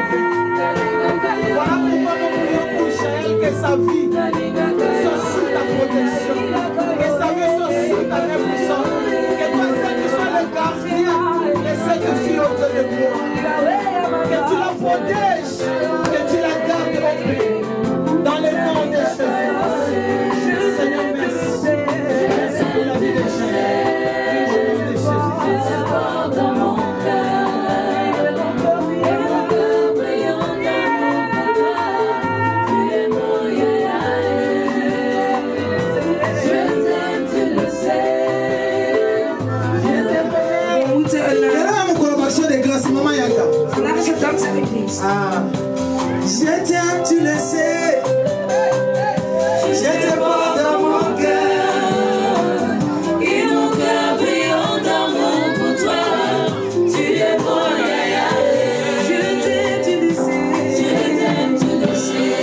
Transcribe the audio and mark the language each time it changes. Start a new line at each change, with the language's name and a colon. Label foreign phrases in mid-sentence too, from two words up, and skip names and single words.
French: Voilà pourquoi nous prions pour Jaël que sa vie soit sous ta protection, que sa vie soit sous ta main puissante, que toi seul tu sois le gardien de cette fille au Dieu de gloire, que tu la protèges, que tu la gardes au paix, dans le nom de Jésus. Seigneur, merci. Merci pour la vie de Jaël. Au nom de Jésus.
Dutch: Vandaag is het dankzeggingdienst.
French: Je t'aime, tu le sais. Je te porte dans mon cœur. Et mon cœur brille en amour pour toi. Tu es bon, yaya. Je t'aime, tu le sais. Je t'aime, tu le sais.